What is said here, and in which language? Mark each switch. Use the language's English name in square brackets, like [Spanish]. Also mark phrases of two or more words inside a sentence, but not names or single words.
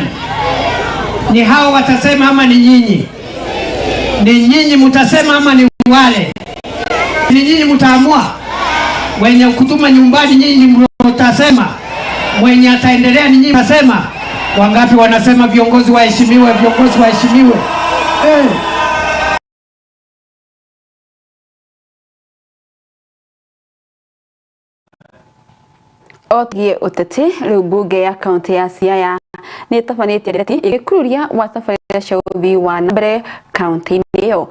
[Swahili] Ni hao watasema ama ni nyinyi? Ni nyinyi mtasema ama ni wale? Ni nyinyi mtaamua? Wenye kutuma nyumbani nyinyi mtasema? Mwenye ataendelea ni nyinyi mtasema? Wangapi wanasema viongozi waheshimiwe, viongozi waheshimiwe? [Kikuyu] Ogie uteti riu bunge ya kaunti ya Siaya ni tafanĩtie ndereti igĩkururia wa tabarĩra cia ũthii wa na mbere kaunti-inĩ iyo.